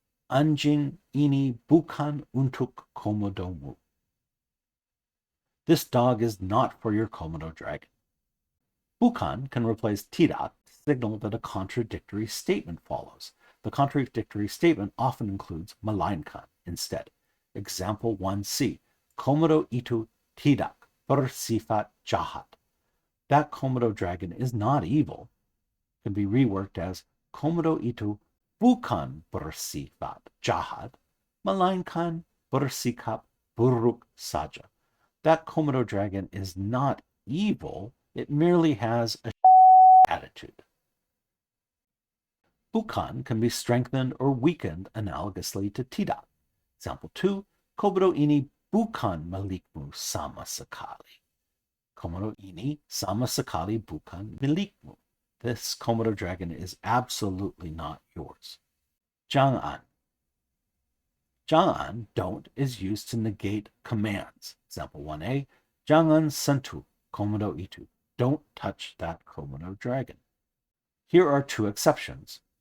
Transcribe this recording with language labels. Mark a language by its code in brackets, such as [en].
[id] Anjing ini bukan untuk Komodomu. [en] This dog is not for your Komodo dragon. Bukan can replace tidak to signal that a contradictory statement follows. The contradictory statement often includes melainkan instead. Example 1c. [id] Komodo itu tidak bersifat jahat. [en] That Komodo dragon is not evil. Can be reworked as [id] Komodo itu bukan bersifat jahat, melainkan bersikap buruk saja. [en] That Komodo dragon is not evil, it merely has a attitude. Bukan can be strengthened or weakened analogously to tidak. [id] Example 2, Komodo ini bukan milikmu sama sekali. Komodo ini sama sekali bukan milikmu. [en] This Komodo dragon is absolutely not yours. Jangan. Jangan, don't, is used to negate commands. [id] Example 1a, Jangan sentuh Komodo itu. [en] Don't touch that Komodo dragon. Here are 2 exceptions.